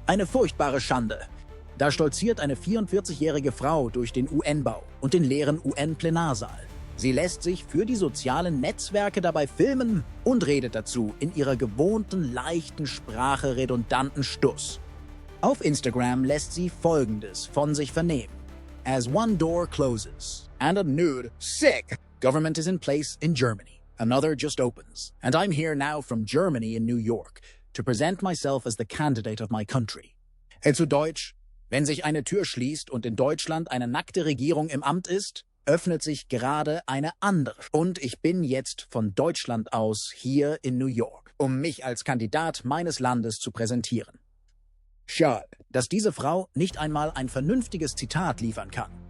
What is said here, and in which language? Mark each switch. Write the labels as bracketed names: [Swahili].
[German] Eine furchtbare Schande. Da stolziert eine 44-jährige Frau durch den UN-Bau und den leeren UN-Plenarsaal. Sie lässt sich für die sozialen Netzwerke dabei filmen und redet dazu in ihrer gewohnten, leichten Sprache redundanten Stuss. Auf Instagram lässt sie Folgendes von sich vernehmen. [English] As one door closes and a nude, sick government is in place in Germany. Another just opens. And I'm here now from Germany in New York to present myself as the candidate of my country. [German] Zu Deutsch, wenn sich eine Tür schließt und in Deutschland eine nackte Regierung im Amt ist, öffnet sich gerade eine andere. Und ich bin jetzt von Deutschland aus hier in New York, um mich als Kandidat meines Landes zu präsentieren. Schade, dass diese Frau nicht einmal ein vernünftiges Zitat liefern kann.